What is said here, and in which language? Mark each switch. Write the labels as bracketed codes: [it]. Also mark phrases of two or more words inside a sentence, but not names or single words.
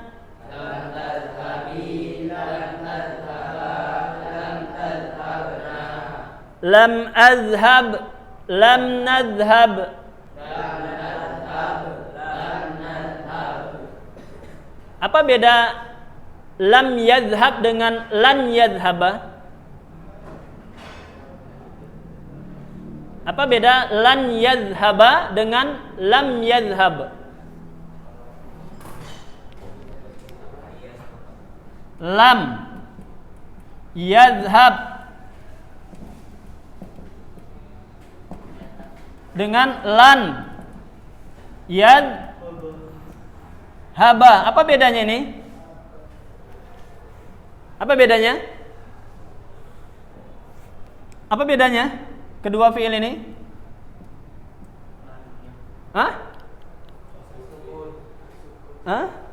[ar] لم أذهب، لم نذهب. [id] Apa beda [ar] لم يذهب [id] dengan [ar] لن يذهبَ? [id] Apa beda [ar] لن يذهبَ [id] dengan [ar] لم يذهب? لم يذهب dengan لن يذهبَ. [id] Apa bedanya ini? Apa bedanya? Apa bedanya? Kedua fiil ini? Hah? Hah?